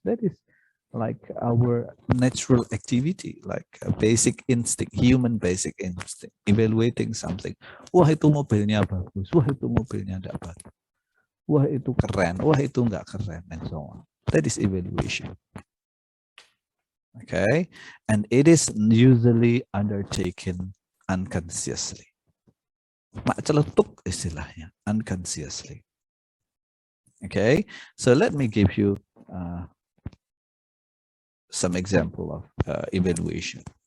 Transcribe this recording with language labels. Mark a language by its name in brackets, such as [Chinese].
[English] That is like our natural activity, like a basic instinct, human basic instinct, evaluating something. [Indonesian] Wah itu mobilnya bagus, wah itu mobilnya tidak bagus, wah itu keren, wah itu enggak keren, [English] and so on. That is evaluation. Okay, and it is usually undertaken unconsciously. [Indonesian] Mak celetuk istilahnya, [English] unconsciously. Okay, so let me give you some example of evaluation.